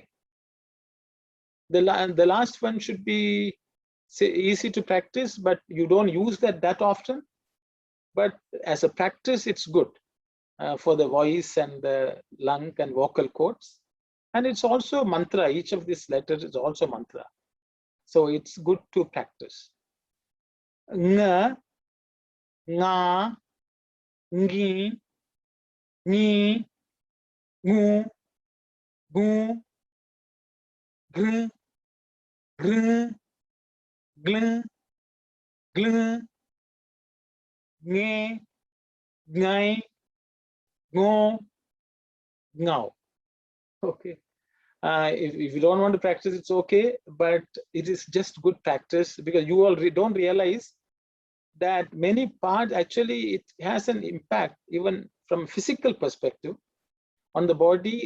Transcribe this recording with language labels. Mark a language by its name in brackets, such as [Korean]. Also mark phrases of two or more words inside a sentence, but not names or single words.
[English] The last one should be easy to practice, but you don't use that often. But as a practice, it's good for the voice and the lung and vocal cords. And it's also mantra. Each of these letters is also mantra. So it's good to practice. Nga, nga, ngi, ni, ngu, gu, gr, gr, gl, gl, nge, ngai, ngo, ngao. Okay. If you don't want to practice, it's okay, but it is just good practice, because you all don't realize that many parts, actually it has an impact even from a physical perspective on the body.